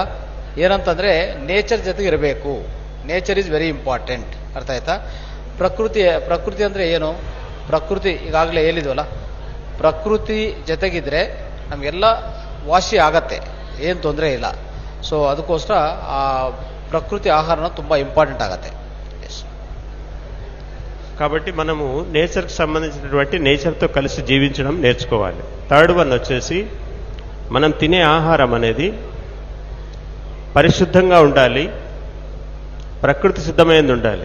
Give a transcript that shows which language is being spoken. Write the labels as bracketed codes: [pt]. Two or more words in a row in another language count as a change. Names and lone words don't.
[kn] ಏನಂತಂದರೆ ನೇಚರ್ ಜೊತೆಗೆ ಇರಬೇಕು. [en] nature is very important. [kn] ಅರ್ಥ ಆಯ್ತಾ? ಪ್ರಕೃತಿ ಅಂದರೆ ಏನು? ಪ್ರಕೃತಿ ಈಗಾಗಲೇ ಹೇಳಿದ್ವಲ್ಲ, ಪ್ರಕೃತಿ ಜೊತೆಗಿದ್ರೆ ನಮಗೆಲ್ಲ ವಾಸಿ ಆಗತ್ತೆ, ಏನು ತೊಂದರೆ ಇಲ್ಲ. ಸೊ ಅದಕ್ಕೋಸ್ಕರ ಆ ಪ್ರಕೃತಿ ಆಹಾರನ ತುಂಬ ಇಂಪಾರ್ಟೆಂಟ್ ಆಗತ್ತೆ. [te] కాబట్టి మనము నేచర్కి సంబంధించినటువంటి నేచర్తో కలిసి జీవించడం నేర్చుకోవాలి. థర్డ్ 1 వచ్చేసి మనం తినే ఆహారం అనేది పరిశుద్ధంగా ఉండాలి, ప్రకృతి సిద్ధమైనది ఉండాలి.